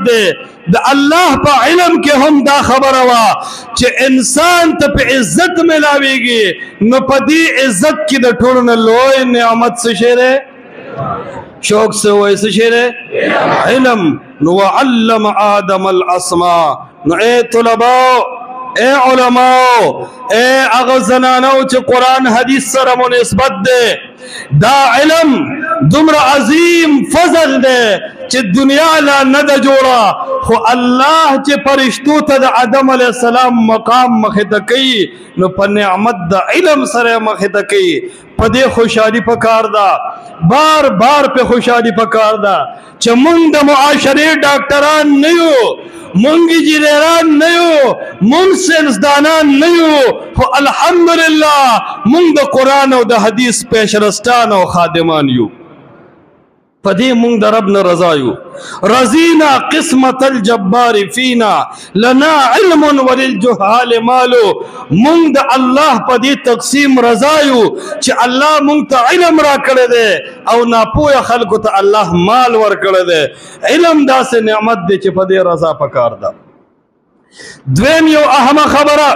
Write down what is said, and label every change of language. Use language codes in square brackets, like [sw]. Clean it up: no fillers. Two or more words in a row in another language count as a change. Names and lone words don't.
[ps] دی د الله په علم کې هم دا خبره وه چې انسان ته په عزت ملاویږي نو په دې عزت کې د ټولو نه لوی نعمت څه شی دی [ur] شوق سے [ps] وایي څه شی دی علم نو [ar] وعلم آدم الاسماء [ps] نو اے طلباء اے علماء اے اغا زنانو چې قرآن حدیث سره مناسبت ده دا علم دومره عظیم فضل دی چې دنیا لا نه ده جوړه خو الله چې فرشتو ته د آدم علیه السلام مقام مخې ته کوي نو په نعمت د علم سره مخې ته کوي په دې خوشحالي پکار ده بار بار په خوشحالي پکار ده چې مونږ د معاشرې ډاکټران نه یو مونږ انجینران نه یو مونږ ساینسدانان نه یو خو الحمدلله مونږ د قرآن او د حدیث پیشرستان او خادمان یو پدې مونږ د رب نه رضا یو [ar] رضینا قسمت الجبار فینا لنا علم وللجهال مال [ps] مونږ د الله پدې تقسیم رضا یو چې الله مونږ ته علم را کړی دی او ناپوهه خلکو ته الله مال ور کړی دی علم داسې نعمت دی چې پدې رضا پکار ده دویم یو اهمه خبره